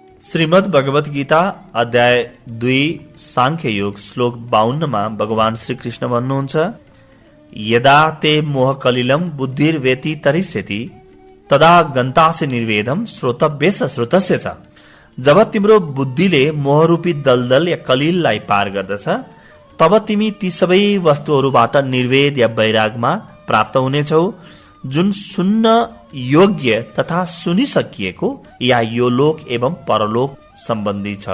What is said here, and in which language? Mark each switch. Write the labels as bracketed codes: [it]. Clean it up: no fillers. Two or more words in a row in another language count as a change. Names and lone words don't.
[sa] श्रीमद् भगवत गीता अध्याय 2 सांख्य योग श्लोक 52 [ne] भगवान श्री कृष्ण भन्नुहुन्छ, [sa] यदा ते मोह कलिलम बुद्धिर वेति तरिष्यति तदा गन्तासे निर्वेदम श्रोतव्यस श्रोतस्य च। [ne] जब तिम्रो बुद्धिले मोहरूपी दलदल या कलिललाई पार गर्दछ तब तिमी ती सबै वस्तुहरूबाट निर्वेद या वैरागमा प्राप्त हुनेछौ जुन सुन्न योग्य तथा सुनिसकिएको या यो लोक एवं परलोक सम्बन्धी छ।